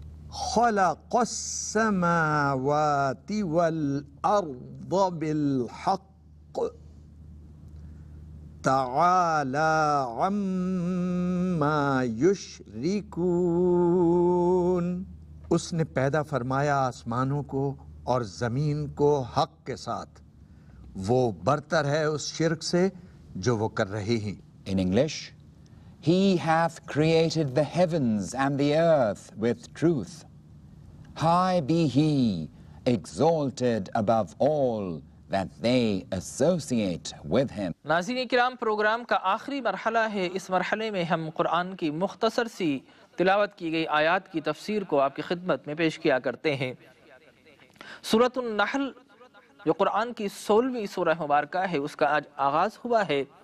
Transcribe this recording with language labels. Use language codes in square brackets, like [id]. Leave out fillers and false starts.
[ar] خلق السماوات والأرض بالحق تعالى عما युश्रिकून। [hi] उसने पैदा फरमाया आसमानों को और ज़मीन को हक के साथ, वो बरतर है उस शिर्क से जो वो कर रहे हैं। [en] In English, He hath created the heavens and the earth with truth. High be He, exalted above all that they associate with Him. [hi] नाज़रीन किराम, प्रोग्राम का आखिरी मरहला है। इस मरहले में हम कुरान की मुख्तसर सी तिलावत की गई आयात की तफसीर को आपकी खिदमत में पेश किया करते हैं। सूरतुन नहल जो कुरान की 16वीं सूरह मुबारका है, उसका आज आगाज़ हुआ है।